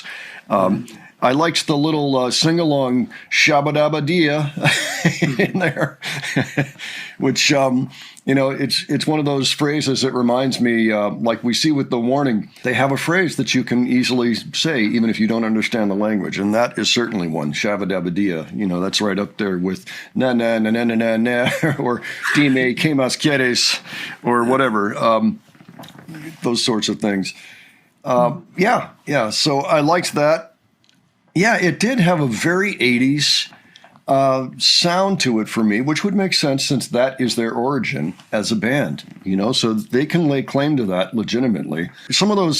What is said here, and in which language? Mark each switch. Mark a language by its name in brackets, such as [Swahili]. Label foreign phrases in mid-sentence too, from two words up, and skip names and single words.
[English] I liked the little sing-along shabba-dabba-dia in there, which, it's one of those phrases that reminds me, like we see with The Warning, they have a phrase that you can easily say, even if you don't understand the language. And that is certainly one, shabba-dabba-dia. That's right up there with na-na-na-na-na-na, or [Spanish] dime, que más quieres, [English] or whatever, those sorts of things. Yeah, so I liked that. Yeah, it did have a very 80s sound to it for me, which would make sense since that is their origin as a band, so they can lay claim to that legitimately.